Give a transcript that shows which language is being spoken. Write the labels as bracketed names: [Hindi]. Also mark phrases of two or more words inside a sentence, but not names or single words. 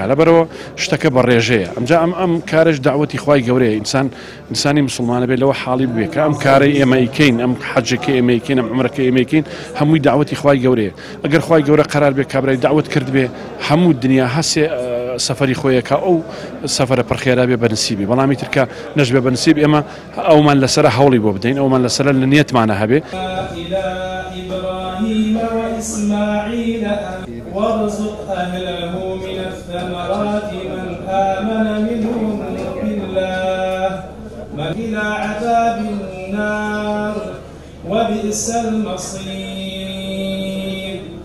[Central Kurdish] لەبەرەوە شتەکە بە ڕێژەیە. ئەمجا ئەم کارش داوەتی خوای گەورەیە، ئینسانی مسلمانە بێت لەوە حاڵی ببێ کە ئەم کارەی ئێمە ئیکەین، ئەم حەجەکە ئێمە ئیکەین، ئەم عومرەکە ئێمە ئیکەین، هەمووی داوەتی خوای گەورەیە. ئەگەر خوای گەورە قەرار بێ کابرای داوەت کرد بێ، هەموو دنیا هەسێ سەفەری خۆیەکە ئەو سەفەرە پڕخێرا بێ بەنسیبی. بەڵامی ترکە نەش بێ بەنسیب، ئێمە ئەومان لەسرە هەوڵی بۆ بدەین، ئەومان لەسرە لە نیەتمانە هەبێ. [Arabic] وإسماعيل وارزق أهله من الثمرات من آمن منهم بالله من إلى عذاب النار وبئس المصير.